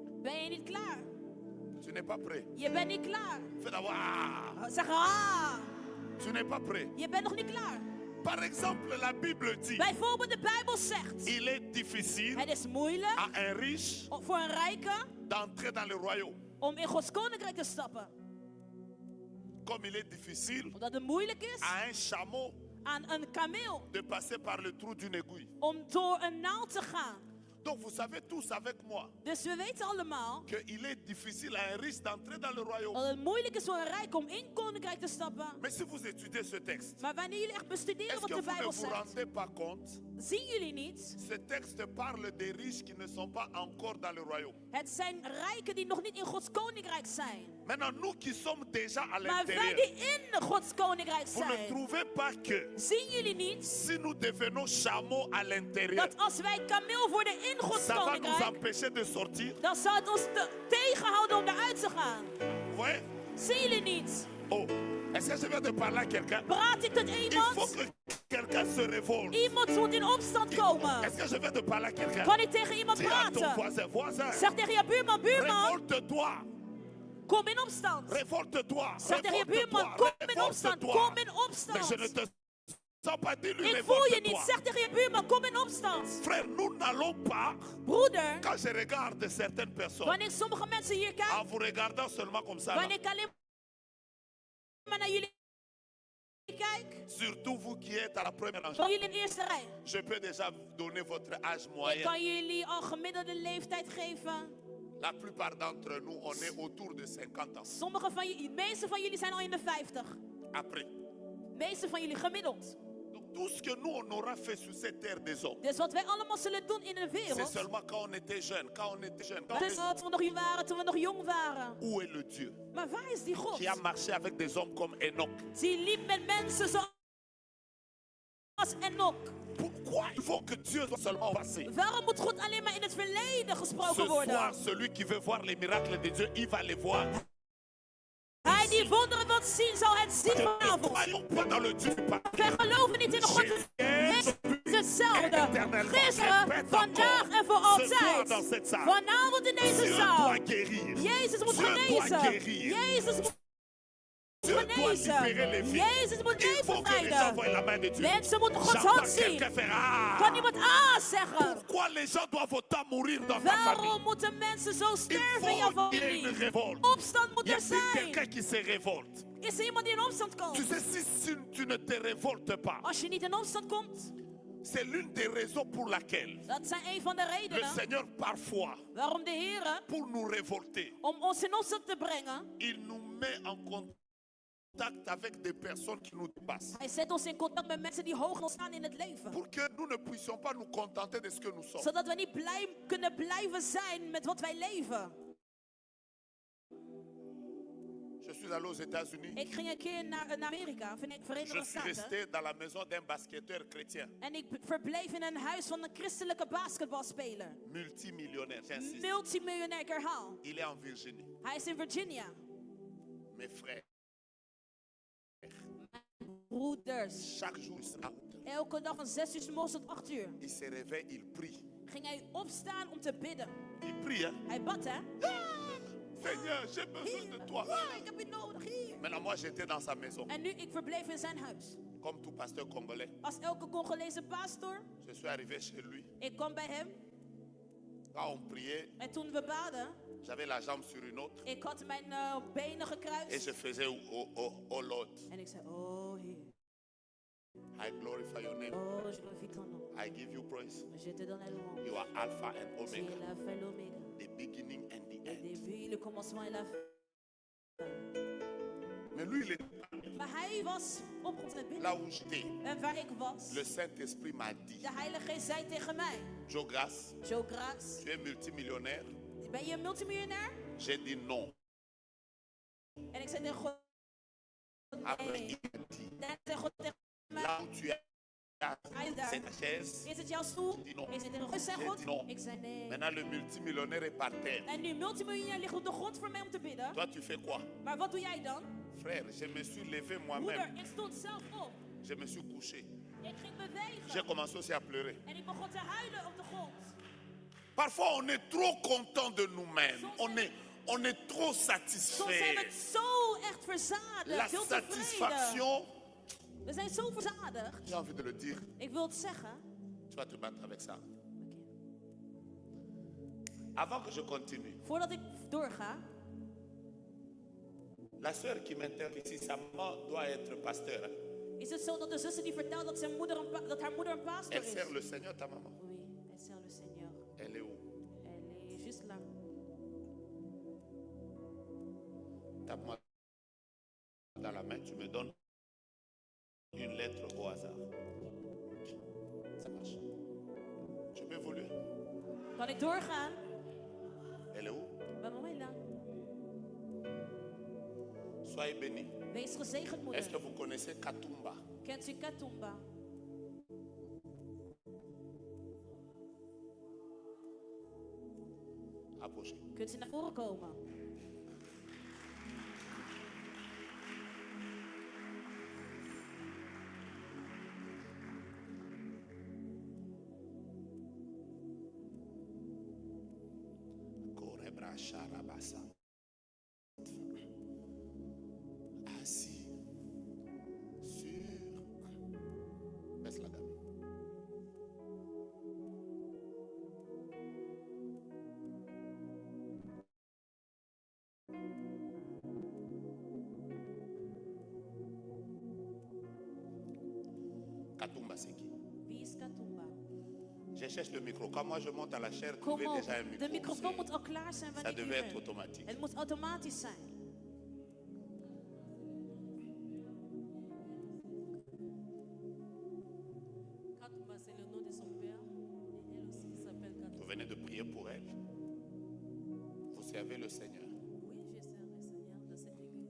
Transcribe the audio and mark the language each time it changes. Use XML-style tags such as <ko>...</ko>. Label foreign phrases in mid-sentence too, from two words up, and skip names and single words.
<nl>Ben je niet klaar?</nl> <fr>Tu n'es pas prêt.</fr> <nl>Je bent niet klaar.</nl> <fr>Fais d'abord. Ah.</fr> <nl>Zeg ah,</nl> <fr>Tu n'es pas prêt.</fr> <nl>je bent nog niet klaar.</nl> <fr>Par exemple, la Bible dit</fr> <nl>Bijvoorbeeld de Bijbel zegt,</nl> <fr>il est difficile</fr> <nl>het is moeilijk</nl> <fr>à un riche</fr> <nl>voor een rijke</nl> <fr>d'entrer dans le royaume.</fr> <nl>om in Gods koninkrijk te stappen.</nl> <fr>comme il est difficile</fr> <nl>Omdat het moeilijk is</nl> <fr>à un chameau</fr> <nl>aan een kameel</nl> <fr>de passer par le trou d'une aiguille.</fr> <nl>om door een naald te gaan.</nl> <fr>Donc vous savez tous avec moi</fr> <nl>Dus we weten allemaal</nl> <fr>qu'il est difficile à un riche d'entrer dans le royaume.</fr> <nl>dat het moeilijk is voor een rijk om in het koninkrijk te stappen.</nl> <fr>Mais si vous étudiez ce texte,</fr> <nl>Maar wanneer jullie echt bestuderen</nl> <fr>est-ce</fr> <nl>wat</nl> <fr>que</fr> <nl>de</nl> <fr>vous ne</fr> <nl>Bijbel</nl> <fr>vous</fr> <nl>zegt,</nl> <fr>rendez pas compte?</fr> <nl>zien jullie niet?</nl> <fr>Ce texte parle des riches qui ne sont pas encore dans le royaume.</fr> <nl>Het zijn rijken die nog niet in Gods koninkrijk zijn.</nl> <fr>Maintenant, nous qui sommes déjà à</fr> <nl>Maar wij</nl> <fr>l'intérieur,</fr> <nl>die in Gods koninkrijk</nl> <fr>vous ne</fr> <nl>zijn,</nl> <fr>trouvez pas que</fr> <nl>zien jullie niet</nl> <fr>si nous devenons chameaux à l'intérieur,</fr> <nl>dat als wij kameel worden in Gods</nl> <fr>ça va nous</fr> <nl>koninkrijk,</nl> <fr>empêcher de sortir?</fr> <nl>dan zal het ons tegenhouden om eruit te gaan.</nl> <fr>Vous voyez?</fr> <nl>Zien jullie niet?</nl> <fr>Oh, est-ce que je viens de parler à quelqu'un?</fr> <nl>Praat ik tot</nl> <fr>Il faut</fr> <nl>iemand?</nl> <fr>que quelqu'un se révolte.</fr> <nl>Iemand moet in opstand komen.</nl> <fr>Est-ce que je viens de parler à quelqu'un?</fr> <nl>Kan ik tegen iemand</nl> <fr>Dis à ton</fr> <nl>praten?</nl> <fr>voisin,</fr> <nl>Zeg tegen je buurman, buurman,</nl> <fr>révolte-toi,</fr> <nl>kom in opstand.</nl> <fr>révolte-toi,</fr> <nl>Zeg tegen je buurman, kom in opstand, kom in</nl> <fr>Mais je ne</fr> <nl>opstand.</nl> <fr>te sens pas dit lui,</fr> <nl>Ik voel je niet.</nl> <fr>révolte-toi.</fr> <nl>Zeg tegen je buurman, kom in opstand.</nl> <fr>Frère, nous n'allons pas,</fr> <nl>Broeder,</nl> <fr>quand je regarde certaines personnes,</fr> <nl>wanneer ik sommige mensen hier</nl> <fr>en</fr> <nl>kijk,</nl> <fr>vous regardant seulement comme ça, là,</fr> <nl>wanneer ik alleen maar naar jullie kijk,</nl> <fr>surtout vous qui êtes à la première rangée,</fr> <nl>van jullie in de eerste rij,</nl> <fr>je peux déjà donner votre âge</fr> <nl>ik</nl> <fr>moyen.</fr> <nl>kan jullie al gemiddelde leeftijd geven.</nl> <fr>La plupart d'entre nous, on est autour de 50 ans.</fr> <nl>Sommige van jullie, de meeste van jullie zijn al in de 50.</nl> <fr>Après.</fr> <nl>De meeste van jullie gemiddeld.</nl> <fr>Donc tout ce que nous, on aura fait sur cette terre des hommes,</fr> <nl>Dus wat wij allemaal zullen doen in de</nl> <fr>c'est</fr> <nl>wereld,</nl> <fr>seulement quand on était jeune. Quand on était jeune.</fr> <nl>dat is wat we nog jong waren, toen we nog jong waren.</nl> <fr>Où est le Dieu</fr> <nl>Maar waar is die God?</nl> <fr>qui a marché avec des hommes comme Enoch?</fr> <nl>Die liep met mensen zoals Enoch.</nl> <fr>Pourquoi il faut que Dieu soit seulement passé?</fr> <nl>Waarom moet God alleen maar in het verleden</nl> <fr>Ce</fr> <nl>gesproken</nl> <fr>soir,</fr> <nl>worden?</nl> <fr>celui qui veut voir les miracles de Dieu, il va les voir.</fr> <nl>Hij die wonderen wil zien, zal het zien</nl> <fr>Ne</fr> <nl>vanavond.</nl> <fr>croyons pas dans le Dieu du passé.</fr> <nl>Wij geloven niet in de God. Het is hetzelfde. Gisteren, vandaag en voor altijd. Vanavond in deze</nl> <fr>Dieu</fr> <nl>zaal.</nl> <fr>doit guérir.</fr> <nl>Jezus moet</nl> <fr>Dieu doit</fr> <nl>genezen.</nl> <fr>guérir.</fr> <nl>Jezus moet</nl> <fr>Dieu doit libérer les</fr> <nl>genezen.</nl> <fr>vies.</fr> <nl>Jezus moet</nl> <fr>Il faut que les gens voient</fr> <nl>bevrijden.</nl> <fr>la main de Dieu.</fr> <nl>Mensen moeten Gods</nl> <fr>J'entends</fr> <nl>hand zien.</nl> <fr>quelqu'un faire ah.</fr> <nl>Kan iemand zeggen?</nl> <fr>Pourquoi les gens doivent autant mourir dans ta</fr> <nl>Waarom</nl> <fr>famille?</fr> <nl>moeten mensen zo</nl> <fr>Il</fr> <nl>sterven in jouw</nl> <fr>faut qu'il y ait une</fr> <nl>familie?</nl> <fr>révolte.</fr> <nl>Opstand moet</nl> <fr>Y</fr> <nl>er</nl> <fr>a-t-il</fr> <nl>zijn.</nl> <fr>quelqu'un qui se révolte?</fr> <nl>Is er iemand die in opstand</nl> <fr>Tu</fr> <nl>komt?</nl> <fr>sais, si tu ne te révoltes pas,</fr> <nl>Als je niet in opstand komt,</nl> <fr>c'est l'une des raisons pour laquelle</fr> <nl>dat zijn een van de</nl> <fr>le</fr> <nl>redenen</nl> <fr>Seigneur, parfois,</fr> <nl>waarom de Heer,</nl> <fr>pour nous révolter,</fr> <nl>om ons in opstand te brengen,</nl> <fr>il nous met en contact avec des personnes qui nous dépassent.</fr> <nl>Hij zet ons in contact met mensen die hoog ons staan in het leven.</nl> <fr>Pour que nous ne puissions pas nous contenter de ce que nous sommes.</fr> <nl>Zodat we niet kunnen blijven zijn met wat wij leven.</nl> <fr>Je suis allé aux États-Unis.</fr> <nl>Ik ging een keer naar Amerika, Verenigde</nl> <fr>Je suis</fr> <nl>Staten.</nl> <fr>resté dans la maison d'un basketteur chrétien,</fr> <nl>En ik verbleef in een huis van een christelijke basketbalspeler.</nl> <fr>multimillionnaire, j'insiste.</fr> <nl>Multimiljonair, ik herhaal.</nl> <fr>Il est en Virginie.</fr> <nl>Hij is in Virginia.</nl> <fr>Mes frères,</fr> <nl>Broeders.</nl> <fr>chaque jour, il se route.</fr> <nl>Elke dag van 6 uur 's morgens tot 8 uur.</nl> <fr>Il se réveille, il prie.</fr> <nl>Ging hij opstaan om te bidden.</nl> <fr>Il prie, hein?</fr> <nl>Hij bad, hè?</nl> <fr>Seigneur, j'ai besoin de toi.</fr> <nl>Heer, ik heb je nodig, hier.</nl> <fr>Maintenant, moi, j'étais dans sa maison,</fr> <nl>En nu, ik verbleef in zijn huis.</nl> <fr>comme tout pasteur congolais.</fr> <nl>Als elke Congolese pastor,</nl> <fr>Je suis arrivé chez lui.</fr> <nl>ik kwam bij hem.</nl> <fr>Quand on priait,</fr> <nl>En toen we baden,</nl> <fr>j'avais la jambe sur une autre</fr> <nl>ik had mijn benen</nl> <fr>et</fr> <nl>gekruist.</nl> <fr>je faisais</fr> <en>oh Lord,</en> <nl>En ik zei, oh Heer,</nl> <en>I glorify your name.</en> <fr>oh je glorifie ton nom.</fr> <en>I give you praise.</en> <fr>Je te donne la louange.</fr> <en>You are Alpha and</en> <fr>Tu es</fr> <en>Omega,</en> <fr>l'alpha et l'oméga.</fr> <en>the beginning and the</en> <fr>Le</fr> <en>end.</en> <fr>début, le commencement et la fin. Mais lui, il est</fr> <nl>Maar hij was opgegroeid met bidden.</nl> <fr>là où j'étais.</fr> <nl>En waar ik was,</nl> <fr>Le Saint-Esprit m'a dit,</fr> <nl>de Heilige Geest zei tegen mij,</nl> <fr>Joe Grace,</fr> <nl>Joe Grace,</nl> <fr>tu es multimillionnaire.</fr> <nl>ben je een multimiljonair?</nl> <fr>J'ai dit non.</fr> <nl>En ik zei tegen God,</nl> <fr>Après,</fr> <nl>nee.</nl> <fr>il m'a dit,</fr> <nl>En hij zei God tegen mij,</nl> <fr>là où tu es,</fr> <nl>hij is daar.</nl> <fr>c'est ta chaise.</fr> <nl>Is het jouw stoel? Ik zei non. Ik zei tegen God, zei Ik God? zei non. Ik zei nee.</nl> <fr>Maintenant, le multimillionnaire est par terre.</fr> <nl>En nu multimiljonair ligt op de grond voor mij om te bidden.</nl> <fr>Toi, tu fais quoi?</fr> <nl>Maar wat doe jij dan?</nl> <fr>Frère, je me suis levé</fr> <nl>Moeder,</nl> <fr>moi-même.</fr> <nl>ik stond zelf op.</nl> <fr>Je me suis couché.</fr> <nl>Ik ging</nl> <fr>J'ai</fr> <nl>bewegen.</nl> <fr>commencé aussi à pleurer.</fr> <nl>En ik begon te huilen op de grond.</nl> <fr>Parfois, on est trop content de nous-mêmes. On est trop</fr> <nl>Soms zijn</nl> <fr>satisfait.</fr> <nl>we zo echt verzadigd.</nl> <fr>La</fr> <nl>Veel tevreden.</nl> <fr>satisfaction,</fr> <nl>We zijn zo verzadigd.</nl> <fr>j'ai envie de le dire,</fr> <nl>Ik wil het zeggen.</nl> <fr>tu vas te battre avec ça.</fr> <nl>Oké.</nl> <fr>Avant que je continue,</fr> <nl>Voordat ik doorga.</nl> <fr>La sœur qui m'interviewe ici, sa maman doit être pasteur. Hein?</fr> <nl>Is het zo dat de zuster die vertelt dat, dat haar moeder een pastor</nl> <fr>Elle</fr> <nl>is?</nl> <fr>sert le Seigneur, ta maman. Oui, elle sert le Seigneur. Elle est où? Elle est juste là. Tape-moi dans la main, tu me donnes une lettre au hasard. Ça marche. Je peux évoluer.</fr> <nl>Kan ik doorgaan?</nl> <fr>Elle est où?</fr> <nl>Bij mama is là.</nl> <fr>Soyez bénis.</fr> <nl>Wees gezegend, moeder.</nl> <fr>Est-ce que vous connaissez Katumba?</fr> <nl>Kent u Katumba?</nl> <fr>Approchez.</fr> <nl>Kunt u naar voren komen? Korebra Sharabasa.</nl> <fr>Assis sur. Baisse la dame. Katumba, c'est qui?</fr> <nl>Wie is Katumba?</nl> <fr>Je cherche le micro. Quand moi je monte à la chair,</fr> <nl>Kom</nl> <fr>trouvez</fr> <nl>op,</nl> <fr>déjà un micro.</fr> <nl>de microfoon moet al klaar zijn</nl> <fr>Ça</fr> <nl>wanneer u</nl> <fr>devait être</fr> <nl>bent.</nl> <fr>automatique.</fr> <nl>Het moet automatisch zijn.</nl> <fr>Katumba, c'est le nom de son père. Et elle aussi s'appelle Vous Katumba. venez de prier pour elle. Vous servez le Seigneur. Oui, je sers le Seigneur dans cette église.</fr>